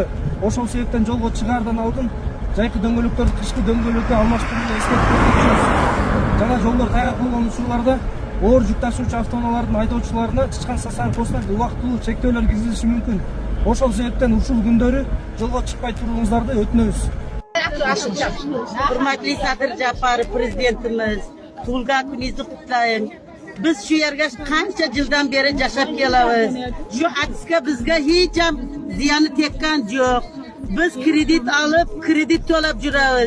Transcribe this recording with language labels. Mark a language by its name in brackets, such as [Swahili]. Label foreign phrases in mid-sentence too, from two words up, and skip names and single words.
[Kyrgyz] Ошол себептен жолго чыгаардан алдын жайкы дөңгөлөктөрдү кышкы дөңгөлөккө алмаштырууну эскертип өтүшөбүз. Жана жолдор таяк болгон учурларда оор жүк ташуучу автоунаалардын айдоочуларына чычкан сасан постуна убактылуу чектөөлөр киргизилиши мүмкүн. Ошол себептен ушул күндөрү жолго чыкпай туруңуздарды өтүнөбүз. [Uzbek] Hurmatli Sadir Japarov prezidentimiz, tug'ilgan kuningizni qutlayman. Biz shu yerga qancha yildan beri yashab kelamiz. Shu aksiga bizga hech ham ziyoni tekkan yo'q. Biz kredit olib, kredit to'lab yuramiz.